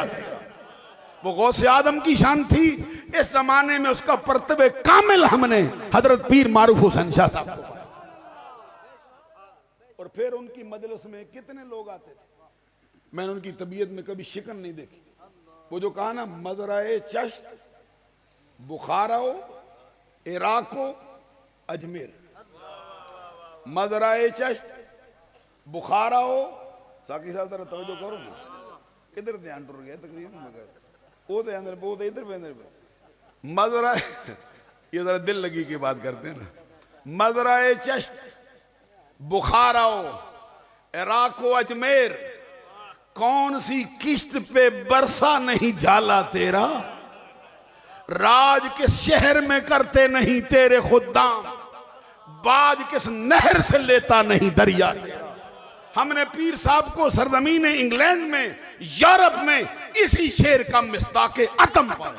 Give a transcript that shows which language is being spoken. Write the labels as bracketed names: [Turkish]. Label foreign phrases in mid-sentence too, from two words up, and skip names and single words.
[Hindi] वो गौसे आदम की शान थी। इस जमाने में उसका परतबे कामिल हमने हजरत पीर मारूफ हुसैन शाह साहब को पाया। और फिर उनकी मजलिस में कितने लोग आते थे, मैंने उनकी तबीयत में कभी शिकन नहीं देखी। वो जो कहा ना, मजराए चश्त बुखाराओ इराको अजमेर, मजराए चश्त बुखाराओ। साकी साहब जरा तवज्जो करो ना, किधर ध्यान टुर गया तकरीबन मगर वो तो अंदर वो तो इधर पे अंदर पे मजरा। ये जरा दिल लगी की बात करते हैं ना। मजराए चश्त बुखाराओ इराको अजमेर, कौन सी किश्त पे बरसा नहीं झाला तेरा, राज किस शहर में करते नहीं तेरे खुदाम, बाज किस नहर से लेता नहीं दरिया तेरा। हमने पीर साहब को सरजमीन इंग्लैंड में, यूरोप में इसी शेर का मिस्ताके अतम पाया।